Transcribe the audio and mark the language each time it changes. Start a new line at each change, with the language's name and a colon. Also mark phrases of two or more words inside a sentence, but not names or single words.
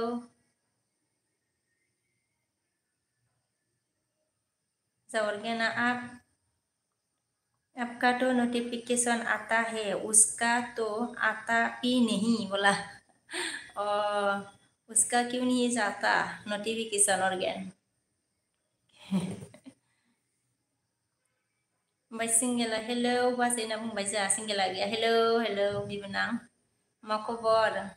Hindi: ऑर्गेना आपका तो नोटिफिकेशन आता है, उसका तो आता ही नहीं बोला। और उसका क्यों नहीं जाता नोटिफिकेशन ऑर्गेन?
Bodo: ओमफ्राय सिंगेला हेलो बाजै होनना बुंबाय, जोंहा सिंगेला गैया। हेलो बिबोनां, मा खबर?